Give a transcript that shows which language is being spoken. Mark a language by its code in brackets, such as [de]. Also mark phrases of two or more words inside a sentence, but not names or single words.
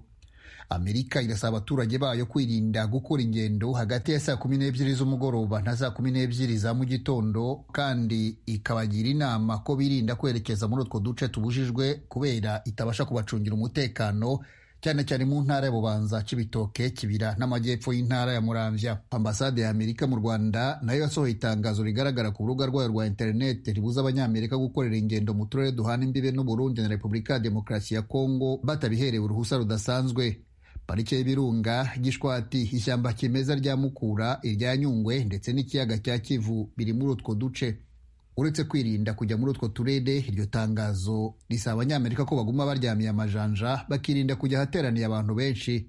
[rw] Amerika irasaba abaturage bayo kwirinda gukora ingendo hagati ya saa 12 z'umugoroba na saa 12 za mu gitondo, kandi ikabagira inama ko birinda kwerekeza muri utwo duce tubujijwe kubera itabasha kubacungira umutekano, cyane cyane mu ntara ya Bubanza, Cibitoke, Kibira n'amajyepfo y'intara ya Muramvya. Ambasade ya Amerika mu Rwanda nayo yasohoye itangazo rigaragara ku rubuga rwayo rwa internet ribuza abanyamerika gukorera ingendo mu turere duhana imbibe n'u Burundi na Repubulika ya Demokarasi ya Kongo batabiherewe uruhusa rudasanzwe. Parike y'Ibirunga, Gishwati, ishyamba kimeza rya Mukura, irya Nyungwe ndetse n'ikiyaga cya Kivu biri muri utwo duce. Uretse kwirinda kujya muri utwo turere, iryo tangazo risaba abanyamerika ko baguma baryamiye amajanja, bakirinda kujya ahateraniye abantu benshi.